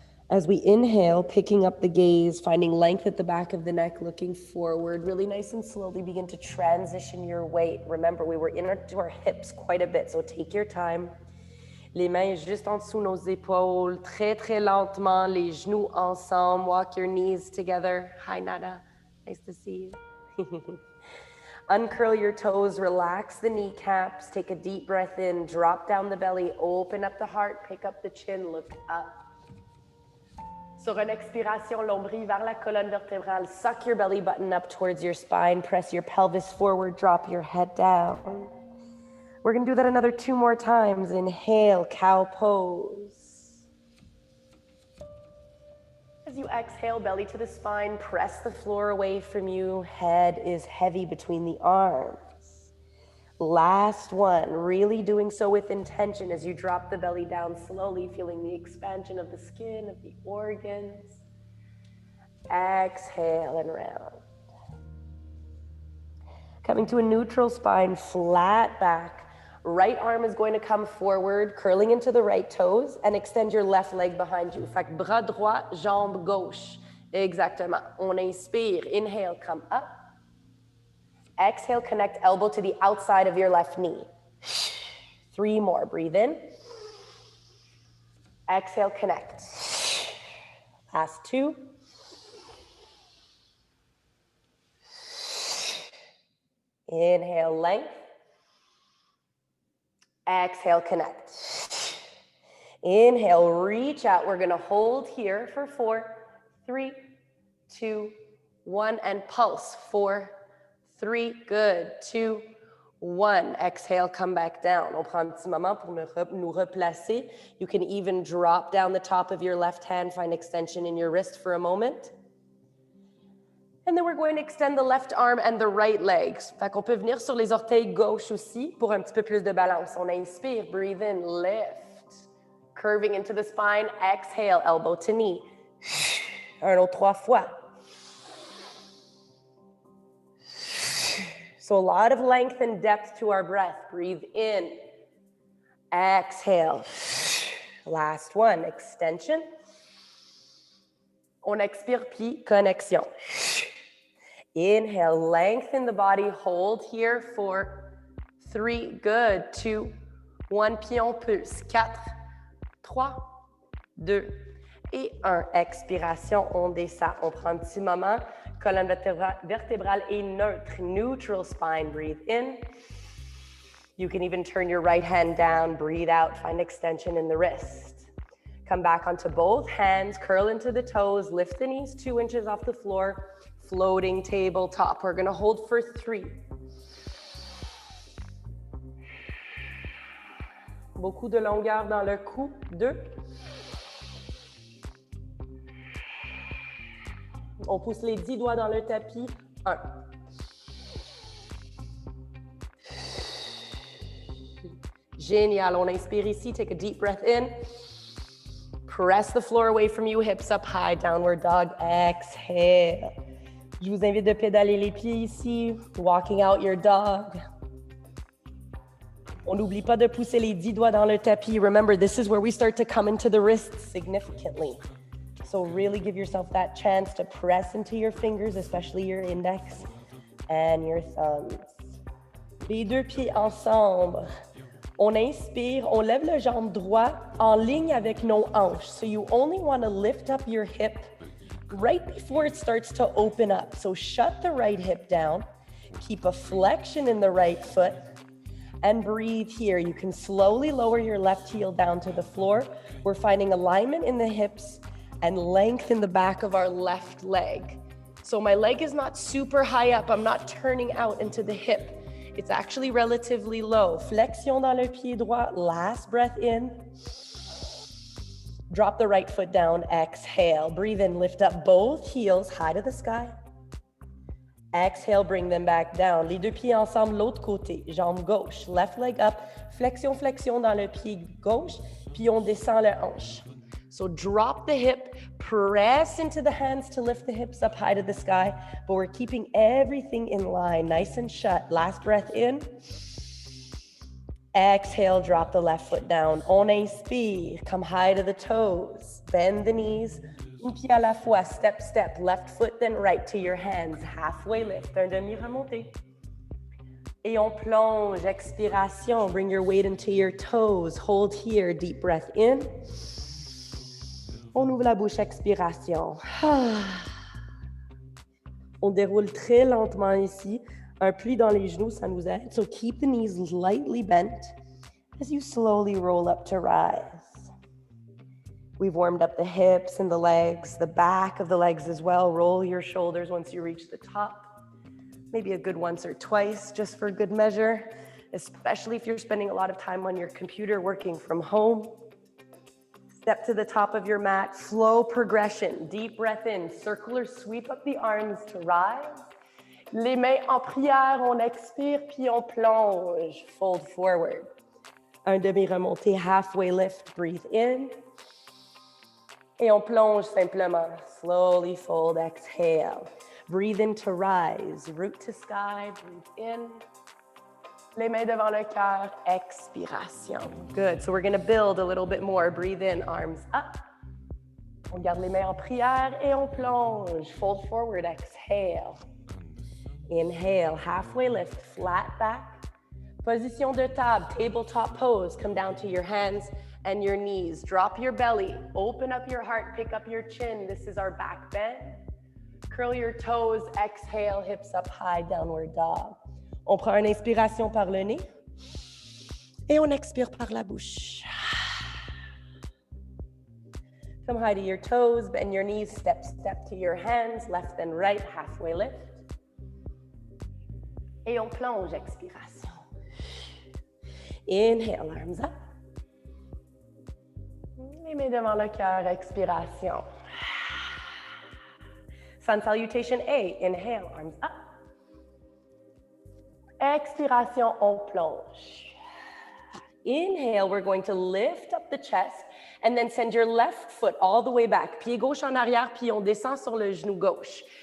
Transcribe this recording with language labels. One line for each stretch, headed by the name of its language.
English: As we inhale, picking up the gaze, finding length at the back of the neck, looking forward, really nice and slowly begin to transition your weight. Remember, we were into our hips quite a bit, so take your time.
French: Les mains juste en dessous nos épaules, très, très lentement, les genoux ensemble.
English: Walk your knees together. Hi, Nada. Nice to see you. Uncurl your toes, relax the kneecaps, take a deep breath in, drop down the belly, open up the heart, pick up the chin, look up.
French: Sur une expiration, l'ombril vers la colonne vertébrale.
English: Suck your belly button up towards your spine, press your pelvis forward, drop your head down. We're going to do that another 2 more times. Inhale, cow pose. As you exhale, belly to the spine, press the floor away from you. Head is heavy between the arms. Last one, really doing so with intention as you drop the belly down slowly, feeling the expansion of the skin, of the organs. Exhale and round. Coming to a neutral spine, flat back. Right arm is going to come forward, curling into the right toes, and extend your left leg behind you.
French: Fait que bras droit, jambe gauche. Exactement. On inspire.
English: Inhale, come up. Exhale, connect elbow to the outside of your left knee. 3 more. Breathe in. Exhale, connect. Last 2. Inhale, length. Exhale, connect. Inhale, reach out. We're gonna hold here for 4, 3, 2, 1, and pulse. 4, 3, good. 2, 1. Exhale, come back down.
French: On prend un petit moment pour nous replacer.
English: You can even drop down the top of your left hand, find extension in your wrist for a moment. And then we're going to extend the left arm and the right legs.
French: Fait qu'on peut venir sur les orteils gauche aussi pour un petit peu plus de balance. On inspire,
English: breathe in, lift. Curving into the spine, exhale, elbow to knee.
French: Un autre 3 fois.
English: So a lot of length and depth to our breath. Breathe in. Exhale. Last one, extension.
French: On expire, puis connexion.
English: Inhale, lengthen the body. Hold here for 3, good.
French: 2, 1, puis on pulse. 4, 3, 2 et 1. Expiration, on descend. On prend un petit moment. Colonne vertébrale est neutre.
English: Neutral spine. Breathe in. You can even turn your right hand down. Breathe out. Find extension in the wrist. Come back onto both hands. Curl into the toes. Lift the knees 2 inches off the floor. Floating tabletop. We're going to hold for 3.
French: Beaucoup de longueur dans le cou. 2. On pousse les 10 doigts dans le tapis. 1. Génial. On inspire ici.
English: Take a deep breath in. Press the floor away from you. Hips up high. Downward dog. Exhale.
French: Je vous invite de pédaler les pieds ici.
English: Walking out your dog.
French: On n'oublie pas de pousser les 10 doigts dans le tapis.
English: Remember, this is where we start to come into the wrists significantly. So really give yourself that chance to press into your fingers, especially your index and your thumbs.
French: Les 2 pieds ensemble. On inspire, on lève le jambe droit en ligne avec nos hanches.
English: So you only want to lift up your hip right before it starts to open up. So shut the right hip down, keep a flexion in the right foot, and breathe here. You can slowly lower your left heel down to the floor. We're finding alignment in the hips and length in the back of our left leg. So my leg is not super high up. I'm not turning out into the hip. It's actually relatively low.
French: Flexion dans le pied droit.
English: Last breath in. Drop the right foot down. Exhale. Breathe in. Lift up both heels high to the sky. Exhale. Bring them back down.
French: Les 2 pieds ensemble, l'autre côté. Jambe gauche.
English: Left leg up.
French: Flexion, flexion dans le pied gauche. Puis on descend le hanche.
English: So drop the hip, press into the hands to lift the hips up high to the sky, but we're keeping everything in line, nice and shut. Last breath in. Exhale, drop the left foot down.
French: On inspire,
English: come high to the toes. Bend the knees,
French: un pied à la fois,
English: step, step. Left foot, then right to your hands. Halfway lift,
French: un demi-remonté. Et on plonge, expiration.
English: Bring your weight into your toes. Hold here, deep breath in.
French: On ouvre la bouche, expiration. On déroule très lentement ici. Un pli dans les genoux, ça nous aide.
English: So keep the knees lightly bent as you slowly roll up to rise. We've warmed up the hips and the legs, the back of the legs as well. Roll your shoulders once you reach the top. Maybe a good once or twice, just for good measure, especially if you're spending a lot of time on your computer working from home. Step to the top of your mat, slow progression, deep breath in, circular sweep up the arms to rise.
French: Les mains en prière, on expire, puis on plonge,
English: fold forward.
French: Un demi-remonté,
English: halfway lift, breathe in.
French: Et on plonge simplement,
English: slowly fold, exhale. Breathe in to rise, root to sky, breathe in.
French: Les mains devant le cœur, expiration.
English: Good, so we're gonna build a little bit more. Breathe in, arms up.
French: On garde les mains en prière et on plonge.
English: Fold forward, exhale. Inhale, halfway lift, flat back.
French: Position de table,
English: tabletop pose. Come down to your hands and your knees. Drop your belly, open up your heart, pick up your chin. This is our back bend. Curl your toes, exhale, hips up high, downward dog.
French: On prend une inspiration par le nez et on expire par la bouche.
English: Come high to your toes, bend your knees, step, step to your hands, left and right, halfway lift.
French: Et on plonge, expiration.
English: Inhale, arms up.
French: Les mains devant le cœur, expiration.
English: Sun salutation A, inhale, arms up.
French: Expiration, on plonge.
English: Inhale, we're going to lift up the chest and then send your left foot all the way back.
French: Pied gauche en arrière, puis on descend sur le genou gauche.